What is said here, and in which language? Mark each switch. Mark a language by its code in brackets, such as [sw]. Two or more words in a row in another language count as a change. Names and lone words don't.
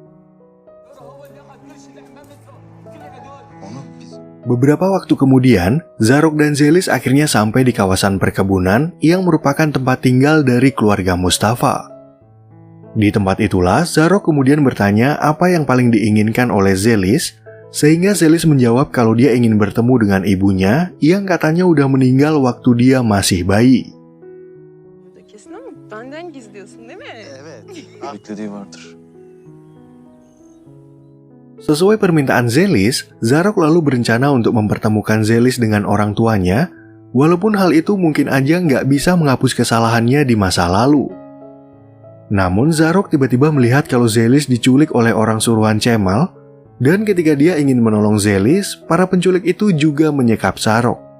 [id] Beberapa waktu kemudian, Zarok dan Zelis akhirnya sampai di kawasan perkebunan yang merupakan tempat tinggal dari keluarga Mustafa. Di tempat itulah, Zarok kemudian bertanya apa yang paling diinginkan oleh Zelis, sehingga Zelis menjawab kalau dia ingin bertemu dengan ibunya yang katanya udah meninggal waktu dia masih bayi. [tr] Kesin ama benden gizliyorsun değil mi? Evet. Beklediği vardır. [id] Sesuai permintaan Zelis, Zarok lalu berencana untuk mempertemukan Zelis dengan orang tuanya, walaupun hal itu mungkin aja nggak bisa menghapus kesalahannya di masa lalu. Namun Zarok tiba-tiba melihat kalau Zelis diculik oleh orang suruhan Cemal, dan ketika dia ingin menolong Zelis, para penculik itu juga menyekap Zarok.